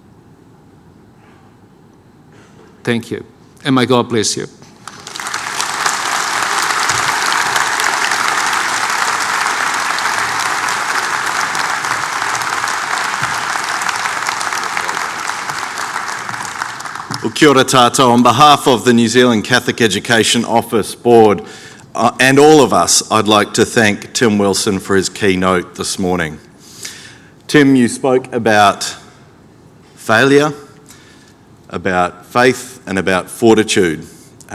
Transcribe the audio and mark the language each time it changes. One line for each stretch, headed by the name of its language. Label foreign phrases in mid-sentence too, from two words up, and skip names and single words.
English: Thank you, and may God bless you. Well,
Māori: kia ora tātou.
English: On behalf of the New Zealand Catholic Education Office Board and all of us, I'd like to thank Tim Wilson for his keynote this morning. Tim, you spoke about failure, about faith and about fortitude.